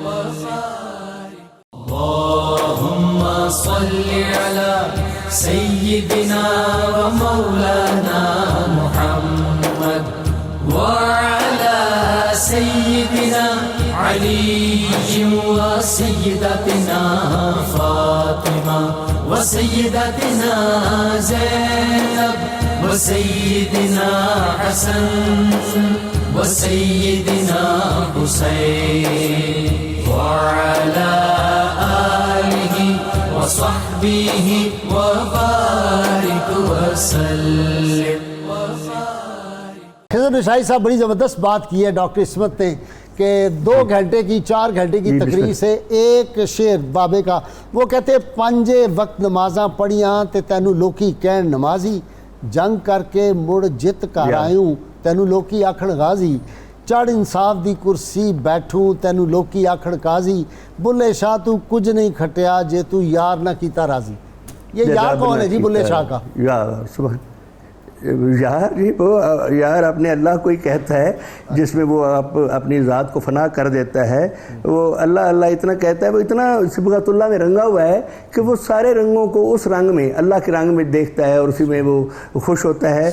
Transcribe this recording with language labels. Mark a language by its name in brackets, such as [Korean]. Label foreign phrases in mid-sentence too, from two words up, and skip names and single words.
[Arabic] اللهم صل على سيدنا ومولانا محمد وعلى سيدنا علي وسيدتنا فاطمة وسيدتنا زينب وسيدنا حسن وسيدنا حسين وعلى آله وصحبه وبارك وسلم. [Urdu] خضر نشائی صاحب بڑی زبردست بات کی ہے ڈاکٹر عصمت نے کہ 2 گھنٹے کی 4 گھنٹے کی تقریر سے ایک شعر بابے کا. [Punjabi] وہ کہتے 5 وقت نمازاں پڑھیاں تے تینوں لوکی کہن نمازی, جنگ کر کے مڑ جت کر آئوں تینوں لوکی آکھن غازی, چڑھ انصاف دی کرسی بیٹھوں تینوں لوکی آکھن قاضی, بلے شاہ تو کچھ نہیں کھٹیا جے تو یار نہ کیتا راضی. [Urdu] یہ یار کون ہے جی بلے شاہ کا؟ یار جی وہ یار اپنے اللہ کو ہی کہتا ہے جس میں وہ اپنی ذات کو فنا کر دیتا ہے. وہ اللہ اللہ اتنا کہتا ہے, وہ اتنا [Arabic] صبغۃ اللہ [Urdu] میں رنگا ہوا ہے کہ وہ سارے رنگوں کو اس رنگ میں اللہ کے رنگ میں دیکھتا ہے اور اسی میں وہ خوش ہوتا ہے.